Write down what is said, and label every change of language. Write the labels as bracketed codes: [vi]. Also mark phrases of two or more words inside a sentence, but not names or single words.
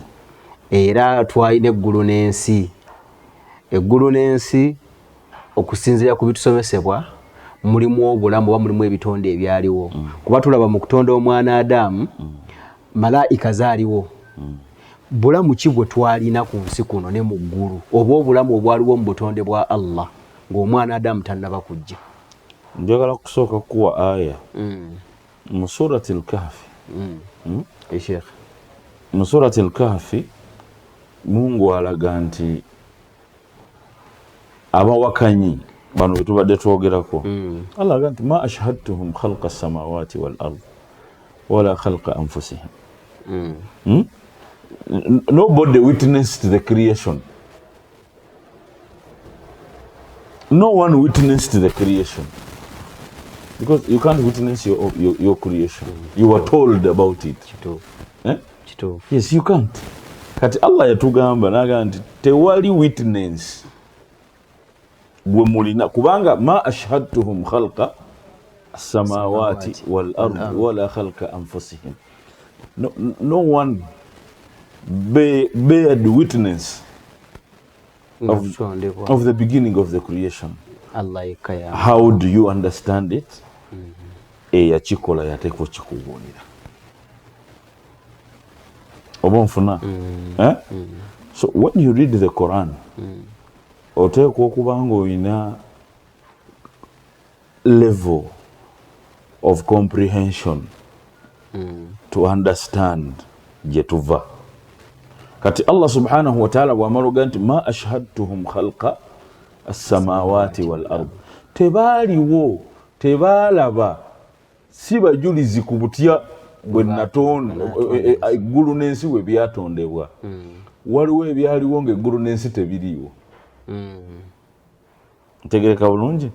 [lg] Era twalina eggulu n'ensi. Eggulu n'ensi okusinziira ku bitusomesebwa mulimu obulamu oba mulimu ebitonde ebyaliwo. Kuba tulaba mu kutonda omwana Adamu malaika zaaliwo. Bulamu ki bwe twalina ku nsi kuno ne mu ggulu oba obulamu obwaliwo mu butonde bwa Allah ng'omwana Adamu tannaba kujja? Njagala kusooka kuwa aya mu [ar] سورة الكهف. [lg] Sheikh, mu [ar] سورة الكهف [lg] Mungu alaga nti abawakanyi bano bwe tubadde twogerako, alaga nti [ar] ما أشهدتهم خلق السماوات والأرض ولا خلق أنفسهم. [en] Nobody witnessed the creation. No one witnessed the creation. Because you can't witness your creation. You were told about it. Yes, you can't. Kati Allah yatugamba naga nti tewali witness gwe mulina, kubanga [ar] ما أشهدتهم خلق السماوات والأرض ولا خلق أنفسهم. [en] No one bared witness of the beginning of the creation. How do you understand it? [lg] Eyakikola yateekwa kikubuulira. Oba nfuna? [en] So when you read the Quran, [lg] oteekwa okuba ng'olina [en] level of comprehension to understand [lg] gye tuva. Kati [ar] الله سبحانه وتعالى [lg] bw'amala nti [ar] ما أشهدتهم خلق السماوات والأرض, [lg] tebaaliwo, tebaalaba, si bajulizi ku butya bwe natonda eggulu n'ensi bwe byatondebwa. Waliwo ebyaliwo ng'eggulu n'ensi tebiriiwo. Ntegereka bulungi?